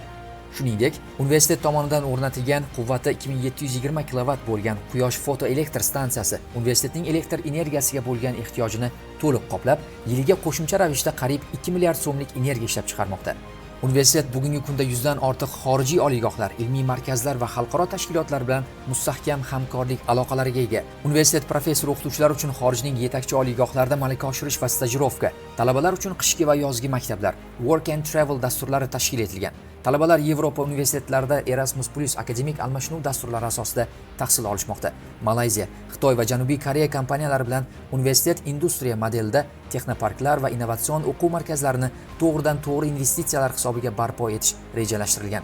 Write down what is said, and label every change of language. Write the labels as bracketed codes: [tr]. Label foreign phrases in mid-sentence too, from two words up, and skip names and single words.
[uz] Shuningdek, universitet tomonidan o'rnatilgan quvvati 2720 kilovat bo'lgan quyosh fotoelektr stansiyasi universitetning elektr energiyasiga bo'lgan ehtiyojini to'liq qoplab, yiliga qo'shimcha ravishda qariyb 2 milliard so'mlik energiya ishlab chiqarmoqda. Universitet bugungi kunda 100 dan ortiq xorijiy oliygohlar, ilmiy markazlar va xalqaro tashkilotlar bilan mustahkam hamkorlik aloqalariga ega. Universitet professor o'qituvchilar uchun xorijning yetakchi oliygohlarida malaka oshirish va stajirovka, talabalar uchun qishki va yozgi maktablar, work and travel dasturlari tashkil etilgan. Talabalar Yevropa universitetlarida Erasmus+ akademik almashinuv dasturlari asosida tahsil olishmoqda. Malayziya, Xitoy va Janubiy Koreya kompaniyalari bilan universitet industriya modelida texnoparklar va innovatsion o'quv markazlarini to'g'ridan-to'g'ri investitsiyalar hisobiga barpo etish rejalashtirilgan.